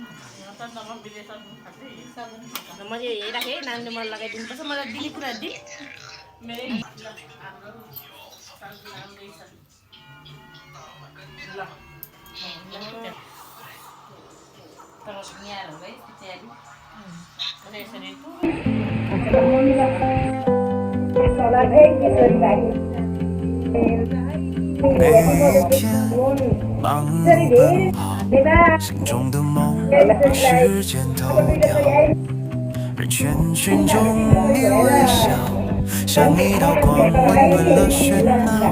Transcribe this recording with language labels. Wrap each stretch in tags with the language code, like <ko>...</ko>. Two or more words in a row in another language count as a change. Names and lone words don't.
<ne>मैले हेरिराखेँ नानीले मलाई लगाइदिनु पर्छ मलाई दिने कुरा दि तर यहाँ है तयारी</ne> <zh>心中的梦被时间偷掉，而全群中你微笑，像一道光温暖了喧闹。</zh>